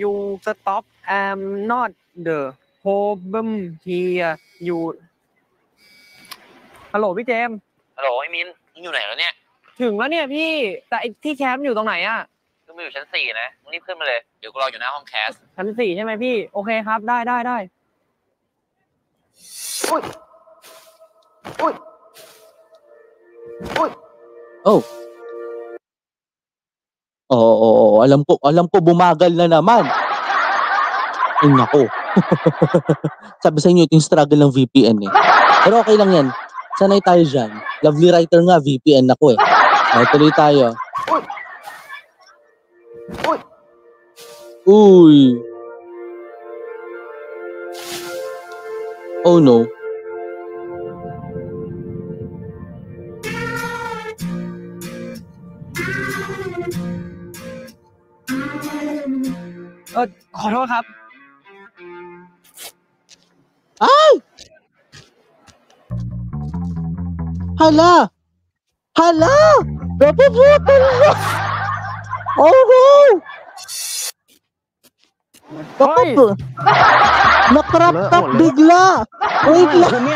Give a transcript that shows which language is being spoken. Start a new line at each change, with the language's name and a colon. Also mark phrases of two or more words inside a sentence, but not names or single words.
English: stop I'm not the problem here you
Thai: ฮัลโหลพี่เจมส์ ฮัลโหลไอ้มินมึงอยู่ไหนแล้วเนี่ย ถึงแล้วเนี่ยพี่แต่ไอ้ที่แคมป์อยู่ตรงไหนอะ มึงอยู่ชั้น 4นะมึงรีบขึ้นมาเลยเดี๋ยวกูรออยู่หน้าห้องแคส ชั้น 4ใช่ไหมพี่โอเคครับได้อุ้ย Oh.
Filipino: Oo, alam ko bumagal na naman. Ay nako. Sabi sa inyo ito yung struggle ng VPN eh. Pero okay lang yan. Sanay tayo dyan. Lovely writer nga, VPN ako eh. Tuloy tayo. Uy.
English: Oh no.
Thai: ขอโทษครับ
Filipino: Ay! Hala! Napuputol na!
English: Oh no!
Filipino: Hoy! Nakrap top bigla! Wait lang!